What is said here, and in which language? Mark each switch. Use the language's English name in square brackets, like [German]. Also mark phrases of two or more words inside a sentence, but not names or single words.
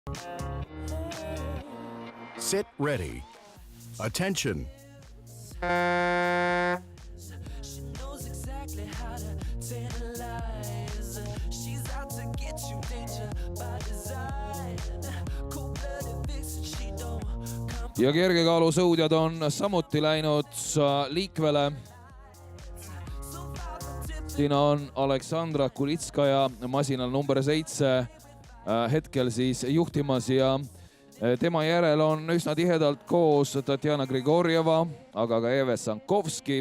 [English] Sit ready. Attention. She knows exactly how to tell lies. She's out to get you, danger by design. Cold-blooded vixen, she don't come. [Estonian] Ja kergekaalusõudjad on samuti läinud liikvele. Siin on Aleksandra Kulitskaja masinal number 7 hetkel siis juhtimas ja tema järel on üsna tihedalt koos Tatjana Grigorjeva, aga ka Eve Sankovski.